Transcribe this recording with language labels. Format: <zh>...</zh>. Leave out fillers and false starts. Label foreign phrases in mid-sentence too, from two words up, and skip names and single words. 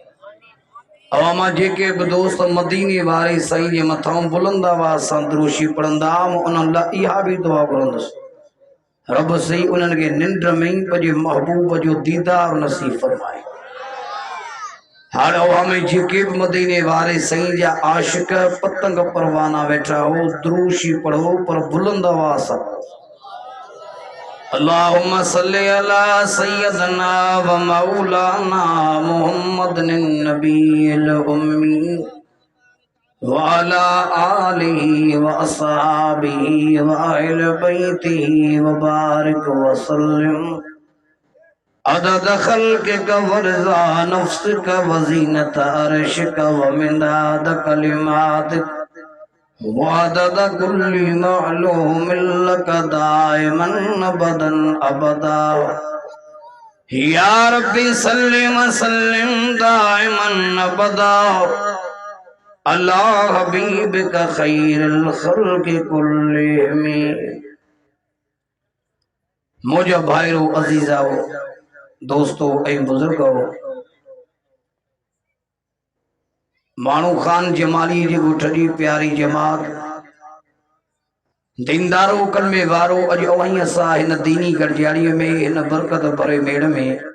<sd>अवां मां जेके भी दोस्त मदीने वारे साईं जे मथां बुलंद आवाज सां दुरूशी पढ़ंदा मां उन्हनि लाइ इहा भी दुआ घुरंदुसि रब सी उन्हनि खे निंड में ही पंहिंजे महबूब जो दीदार नसीब फरमाए। हाणे अवां में जेके भी मदीने वारे साईं जा आशिक पतंग परवाना वेठा हो दुरूशी पढ़ो पर बुलंद आवाज सां</sd> <ar>اللهم صل على سيدنا ومولانا محمد النبي الأمي وعلى آله وأصحابه وأهل بيته وبارك وسلم عدد خلقك ورضا نفسك وزنة عرشك ومداد كلماتك وعدد كل معلوم لك دائما أبدا أبدا. يا ربي صل وسلم دائما أبدا على حبيبك خير الخلق كلهم.</ar> <sd>मुझे भाइरो अजीज़ाओ दोस्तों ऐं बुजुर्गो मानू खान जमाली जी गुठड़ी प्यारी जमात दीनदारो कलमे वारो अज अवहीं असां हिन दीनी गॾिजाणीअ में हिन बरकत भरे मेड़ में</sd>